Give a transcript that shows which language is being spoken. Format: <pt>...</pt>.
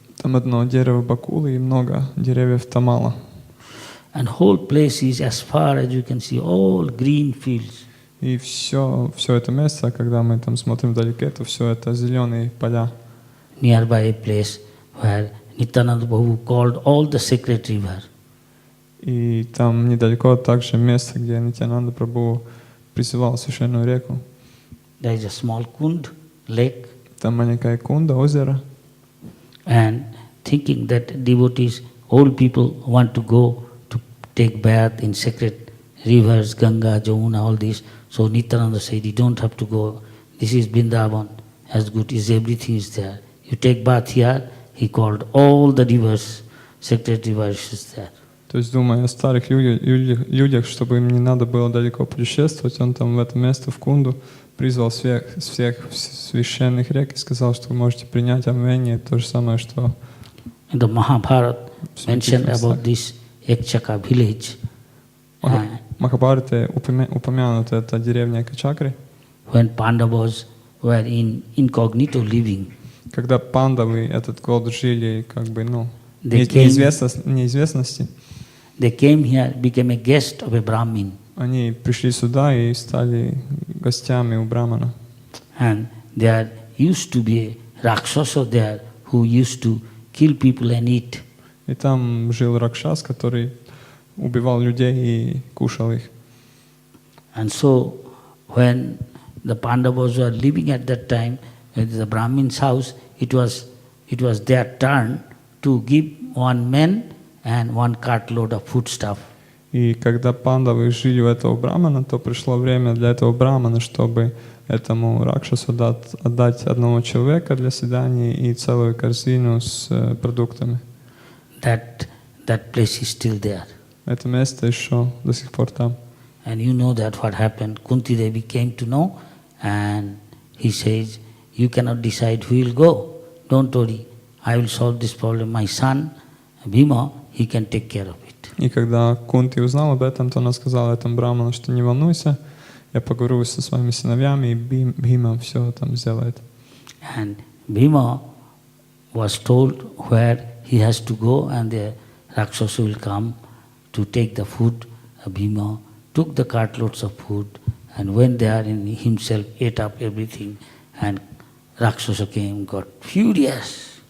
<ru>Там одно дерево бакулы и много деревьев тамала.</ru> <en>And whole place is, as far as you can see, all green fields.</en> <ru>И все это место, когда мы там смотрим вдалеке, то все это зеленые поля.</ru> <en>Nearby a place where Nityananda Prabhu called all the sacred river.</en> <ru>И там недалеко также место, где Нитьянанда Прабху призывал священную реку.</ru> <en>There is a small kund, lake.</en> <ru>Там маленькая кунда, озеро.</ru> <en>And thinking that devotees, old people want to go to take bath in sacred rivers, Ganga, Jamuna, all this. So Nityananda said, you don't have to go. This is Vrindavan, as good as everything is there. You take bath here. He called all the rivers, sacred rivers is there.</en> <ru>То есть, думая о старых людях, чтобы им не надо было далеко путешествовать, он там в это место, в Кунду, призвал всех священных рек и сказал, что вы можете принять омовение, то же самое, что...</ru> <en>In the Mahabharata mentioned about this Ekchaka village.</en> <ru>Махабхарате упомянута эта деревня Экачакри.</ru> <en>When Pandavas were in incognito living,</en> <ru>Когда пандавы этот год жили, как бы, ну,</ru> <en>They</en> <ru>неизвестности,</ru> <en>they came here, became a guest of a Brahmin.</en> <ru>они пришли сюда и стали гостями у Брамана.</ru> <en>And there used to be a Rakshasa there who used to kill people and eat.</en> <ru>И там жил Ракшас, который убивал людей и кушал их.</ru> <en>And so when the Pandavas were living at that time at the Brahmin's house, it was their turn to give one man and one cartload of foodstuff.</en> <ru>И когда пандавы жили у этого брамана, то пришло время для этого брамана, чтобы этому Ракшасу отдать одного человека для съедания и целую корзину с продуктами.</ru> <en>That place is still there.</en> <ru>Это место еще до сих пор там.</ru> <en>And you know that what happened. Kunti Devi came to know, and he says, you cannot decide who will go. Don't worry, I will solve this problem. My son, Bhima, he can take care of it.</en> <ru>И когда Кунти узнал об этом, то она сказала этому браману, что не волнуйся, я поговорю со своими сыновьями, и Бхима все там сделает.</ru> <en>And Bhima was told where he has to go, and the Rakshasa will come to take the food. Bhima took the cartloads of food and went there and himself ate up everything, and Rakshasa came, got furious.</en>